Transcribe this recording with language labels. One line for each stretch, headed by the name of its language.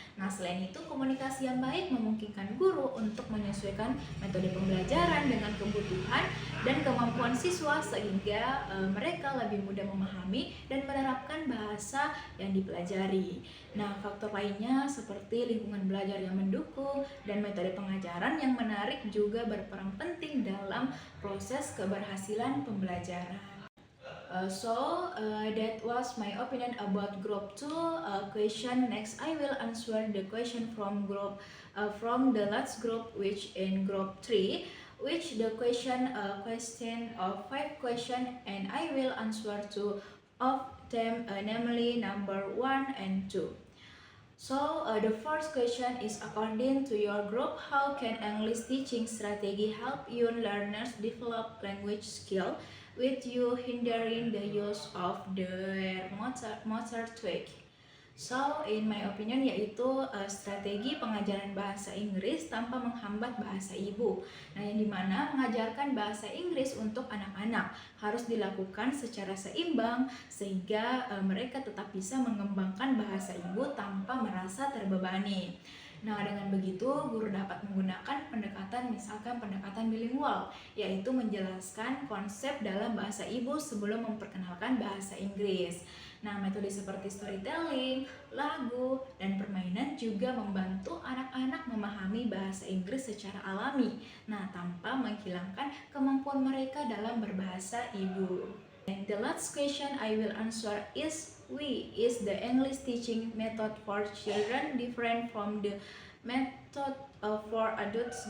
Indonesian: Nah, selain itu, komunikasi yang baik memungkinkan guru untuk menyesuaikan metode pembelajaran dengan kebutuhan dan kemampuan siswa sehingga mereka lebih mudah memahami dan menerapkan bahasa yang dipelajari. Nah, faktor lainnya seperti lingkungan belajar yang mendukung dan metode pengajaran yang menarik juga berperan penting dalam proses keberhasilan pembelajaran.
English: That was my opinion about group 2 question. Next, I will answer the question from the last group, which in group 3, which the question of 5 question, and I will answer 2 of them, namely number 1 and 2. The first question is, according to your group, how can English teaching strategy help young learners develop language skill with you hindering the use of their motor tweak? In my opinion,
Indonesian: yaitu strategi pengajaran bahasa Inggris tanpa menghambat bahasa ibu. Nah, yang dimana mengajarkan bahasa Inggris untuk anak-anak harus dilakukan secara seimbang sehingga mereka tetap bisa mengembangkan bahasa ibu tanpa merasa terbebani. Nah, dengan begitu guru dapat menggunakan misalkan pendekatan bilingual, yaitu menjelaskan konsep dalam bahasa ibu sebelum memperkenalkan bahasa Inggris. Nah, metode seperti storytelling, lagu, dan permainan juga membantu anak-anak memahami bahasa Inggris secara alami, nah tanpa menghilangkan kemampuan mereka dalam berbahasa ibu.
English: And the last question I will answer is, is the English teaching method for children different from the method for adults?